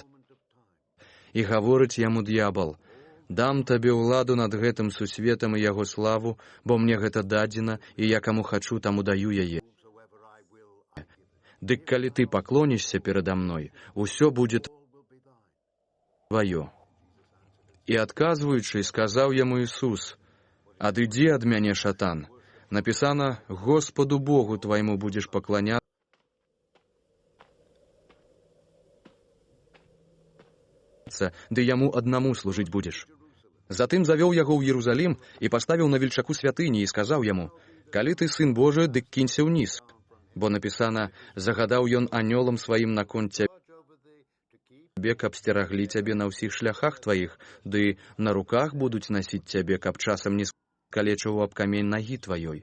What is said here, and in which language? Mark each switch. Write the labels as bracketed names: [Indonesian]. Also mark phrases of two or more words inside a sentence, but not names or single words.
[Belarusian] І гаворыць яму д'ябал: «Дам табе ўладу над гэтым сусветам і яго славу, бо мне гэта дадзена, і я каму хачу, таму даю яе. Дык калі ты паклонішся перада мной, усё будзе тваё». І адказваючы, сказаў яму Ісус: «Адыдзі ад мяне, шатан, [Russian] Написано: «Господу Богу твоему будешь поклоняться, да яму одному служить будешь». [Belarusian] Затым завёў яго ў Єрусалім і паставіў на вельчаку святыні і сказаў яму: «Калі ты сын Божы, дык кінься ўніз, бо напісана: загадаў ён анёлам сваім наконт цябе, каб сцераглі цябе на ўсіх шляхах тваіх, ды на руках будуць насіць цябе, каб часам не скалечыў аб камень нагі тваёй».